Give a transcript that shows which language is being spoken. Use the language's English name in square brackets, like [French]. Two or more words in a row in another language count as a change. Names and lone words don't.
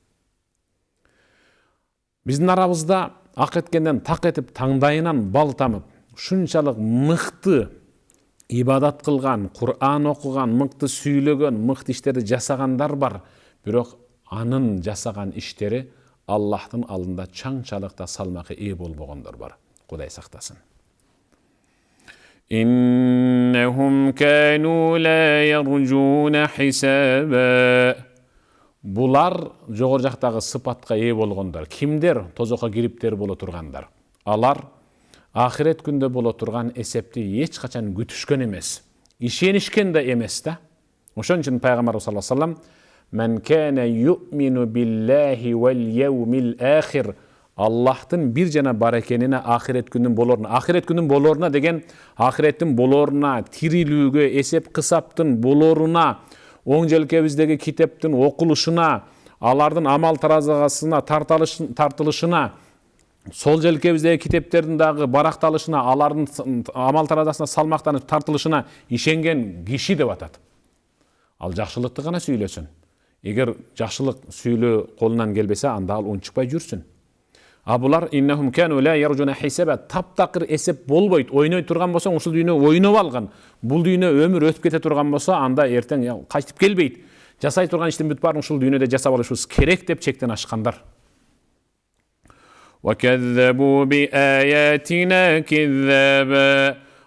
[Kyrgyz] Биздин арабызда ак эткенден так этип, таңдайынан бал тамып, ушунчалык мыкты ибадат кылган, Кур'ан окуган, мыкты сүйлөгөн, мыкты иштерди жасагандар бар. Бирок анын жасаган иштери Аллахтын алдында чаңчалыкта салмакы ээ болбогондор бар. Кудай сактасын. [Arabic] إنهم كانوا لا يرجون حسابا. [Kyrgyz] Булар жогору жактагы сыпатка ээ болгондор. Кимдер тозокко кириптер боло тургандар. Алар ахирет күндө боло турган эсепти эч качан күтүшкөн эмес. Ишенишкен да эмес да. Ошон үчүн пайгамбар [Arabic] صلى الله عليه وسلم "من كان يؤمن بالله واليوم الآخر" [Kyrgyz] Аллахтын бир жана бар экенине, ахирет күнүн болоруна. Ахирет күнүн болоруна деген ахиреттин болоруна, тирилүүгө, эсеп кысаптын болоруна, оң желкебиздеги китептин окулушуна, алардын амал таразысына тартылышына, сол желкебиздеги китептердин дагы баракталышына, алардын амал таразысына салмактанып тартылышына ишенген киши деп атат. Ал жакшылыкты гана сүйлөсүн. Эгер жакшылык сүйлөө колунан келбесе, анда ал унчукпай жүрсүн. [Arabic] А булар إنهم كانوا لا يرجون حسابا, [Kyrgyz] таптакыр эсеп болбойт. Ойной турган болсоң, ушул дүйнө ойноп алган. Бул дүйнө өмүр өтүп кете турган болсо, анда эртең кайтып келбейт. Жасай турган иштин бүт баарын ушул дүйнөдө жасап алышыбыз керек деп чектен ашкандар. [Arabic] وكذبوا بآياتنا كذابا.